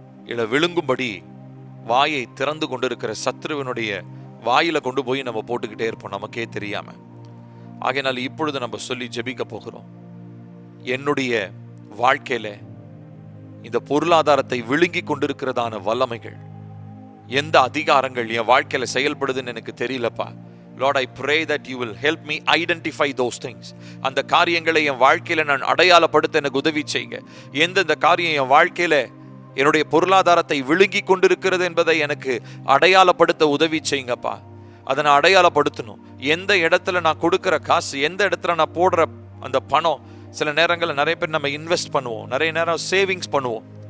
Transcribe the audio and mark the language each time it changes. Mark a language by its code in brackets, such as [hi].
[ta] இல்ல விழுங்கும்படி வாயை திறந்து கொண்டிருக்கிற சத்ருவனுடைய வாயில கொண்டு போய் நம்ம போட்டுக்கிட்டே இருப்போம், நமக்கே தெரியாம. ஆகையினால் இப்பொழுது நம்ம சொல்லி ஜெபிக்க போகிறோம். என்னுடைய வாழ்க்கையில இந்த பொருளாதாரத்தை விழுங்கி கொண்டிருக்கிறதான வல்லமைகள், எந்த அதிகாரங்கள் என் வாழ்க்கையில செயல்படுதுன்னு எனக்கு தெரியலப்பா. [en] Lord, I pray that you will help me identify those things. [ta] அந்த காரியங்களை என் வாழ்க்கையில நான் அடையாளப்படுத்த எனக்கு உதவி செய்யுங்க. எந்தெந்த காரியம் என் வாழ்க்கையில என்னுடைய பொருளாதாரத்தை விழுங்கி கொண்டிருக்கிறது என்பதை எனக்கு அடையாளப்படுத்த உதவி செய்யுங்கப்பா. அதை நான் அடையாளப்படுத்தணும். எந்த இடத்துல நான் கொடுக்கிற காசு, எந்த இடத்துல நான் போடுற அந்த பணம், சில நேரங்களில் நிறைய பேர் நம்ம இன்வெஸ்ட் பண்ணுவோம், நிறைய நேரம் சேவிங்ஸ் பண்ணுவோம்.